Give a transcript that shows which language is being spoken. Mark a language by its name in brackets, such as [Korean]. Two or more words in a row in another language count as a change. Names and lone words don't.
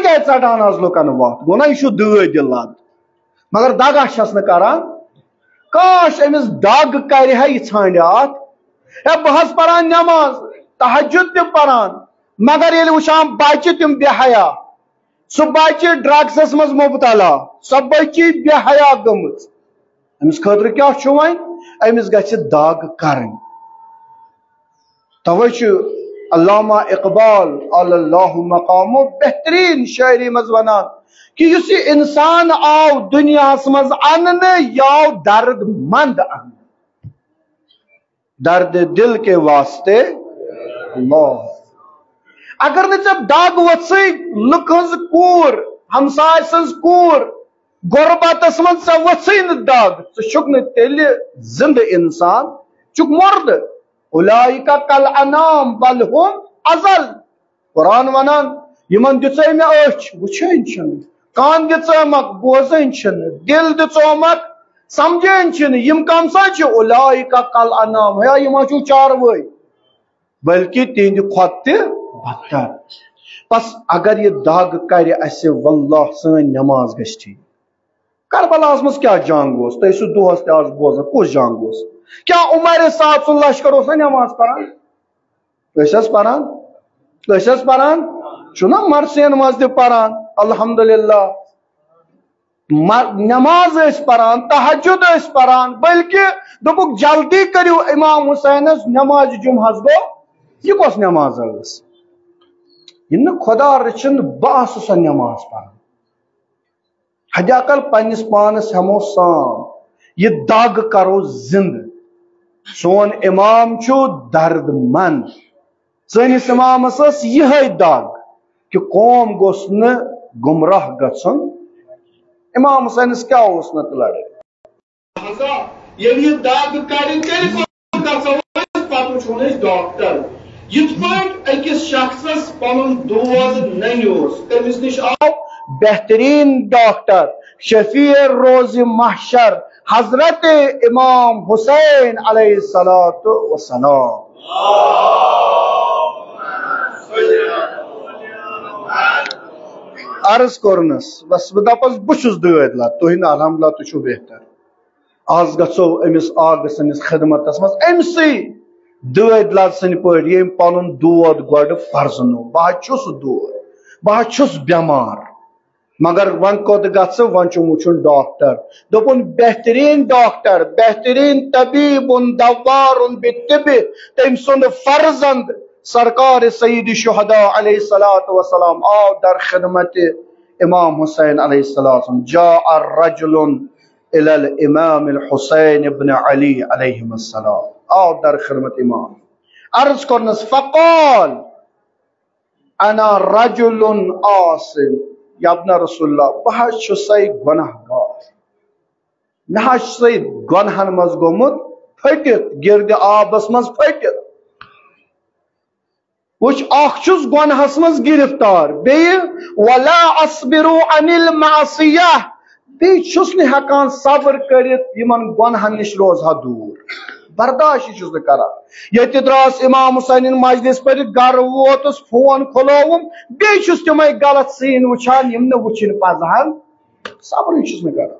[Kashmiri] ژٹان لکن وت گو نا یہ دٲدِ لد مگر دگہ چھس نہ کران کاش امس دگ کر یہ ژھانڈ ات بہس پران نماز تہجد تہ پران مگر یل وچھان بچہ تم بے حیا سہ بچہ ڈرگسس مز مبتلا سہ بچی بے حیا گمژ امس خاطر کیا وۄنۍ امس گژھِ داغ کرن توے علامہ اقبال اللہ مقامو بہترین شاعری مز ونان کہ اس انسان آو دنیا مز ان یاو درد مند ان درد دل کے واسطے اللہ اگر نب داغ وچ لک ہز کور ہمسائے سز کور غربتس من ژے وژھے نہ داغ ژٕ چھُکھ نہٕ تیٚلہِ زندٕ انسان چھُکھ مرد [Arabic] اولئک کالانعام بل هم اضل [Kashmiri] قرآن ونان یمن دِژے مےٚ أچھ وٕچھٲنی چھنہٕ کان دِژٲمکھ بوزٲنی چھنہٕ دل دِژومکھ سمجھٲنی چھنہٕ یم کم سا چھِ [Arabic] اولئک کالانعام [Kashmiri] ہے یِم چھُو چاروٲے بلکہ تہند کھت تہ بدتر. بس اگر یہ داغ کر اسہ واللہ سن نماز گژھِ ٹھیک. کربلاس مز کیا جنگ اس تھی سو دہس تہ آز بوزان کس جنگ اس کیا عمر صاحب سن لشکر اس نماز پران پران چھنا مرسین مز تہ پران الحمدللہ نماز اس پران تہجد اس پران بلکہ دپک جلدی کرو امام حسینس نماز جمعہ گو یہ کس نماز اس یہ خدا رچن بہس سو نماز پران حد اقل پنس پانس ہمو سام یہ داغ کرو زند. سون امام چھو درد مند سنس امامس یہ داغ کہ قوم گوس ن گمراہ گھن. امام حسینس کیا اس نت لڑے یہ داغ ڈاکٹر یت پہ اکس شخص پن دود ننس تمس نش آو بہترین ڈاکٹر شفیع روز محشر حضرت امام حسین [Arabic] علیہ الصلوۃ والسلام. [Kashmiri] عرض کرنس بس دپس بچس دید لات تہند الحمدللہ تہ چھو بہتر آز گھو امس آگ سنس خدمتس مز امسی دید لات سن پہ یم پن دود گۄڈٕ پرزنو بہ چھس دود بہ چھس بیمار مگر ون کوت گھ ون وچن ڈاکٹر دپن بہترین ڈاکٹر بہترین طبیب [Arabic] دوار بالطب [Kashmiri] تم سند فرزند سرکار سید الشہداء [Arabic] علیہ الصلوۃ والسلام [Kashmiri] آو در خدمت امام حسین [Arabic] علیہ السلام. جاء الرجل الى الامام الحسین ابن علی علیہ السلام [Kashmiri] آو در خدمت امام عرض کرنس [Arabic] فقال انا رجل آسن یا ابن رسول اللہ [Kashmiri] بہ چھسے گناہ گار مے سے گنہن مز گومت پھٹت گرد آبس مز پھٹت وچ اخ چھس گنہس مز گرفتار بیہ [Arabic] ولا اصبر عن المعصیہ [Kashmiri] بیہ چھس نہ ہیکان صبر کرت یمن گنہن نش روزہا دور برداشت چھس نہ کران. یت دراس امام حسین مجلس پر گر ووتس فون کھلوم بیہ چھس تمے غلط سین وچھان یم نہ وچھن پزہن صبر چھس نہ کران.